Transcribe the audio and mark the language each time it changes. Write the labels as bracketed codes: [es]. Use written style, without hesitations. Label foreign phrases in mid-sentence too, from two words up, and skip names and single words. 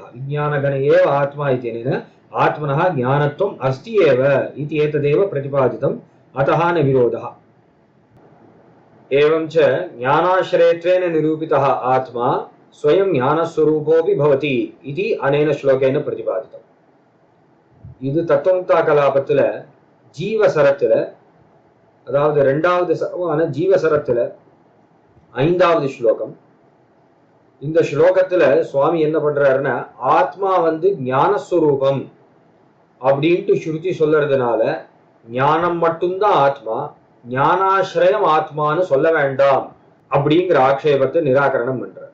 [sa] विज्ञानघन एव आत्मा इत्यनेन आत्मनः ज्ञानत्वम् अस्ति एव इति एतदेव प्रतिपादितम्, अतः न विरोधः। एवं च ज्ञानाश्रयत्वेन निरूपितः आत्मा स्वयं ज्ञानस्वरूपोऽपि भवति इति अनेन श्लोकेन प्रतिपादितम्। [ta] இது தத்துவமுக்தா கலாபத்துல ஜீவசரத்துல, அதாவது இரண்டாவது சர்வான ஜீவசரத்துல 5வது ஸ்லோகம். இந்த ஸ்லோகத்துல சுவாமி என்ன பண்றாருன்னா, ஆத்மா ஞானஸ்வரூபம் அப்படின்ட்டு ஸ்ருதி சொல்றதுனால ஞானம் மட்டும்தான் ஆத்மா, ஞானாசிரயம் ஆத்மான்னு சொல்ல வேண்டாம் அப்படிங்கிற ஆக்ஷேபத்தை நிராகரணம் பண்றார்.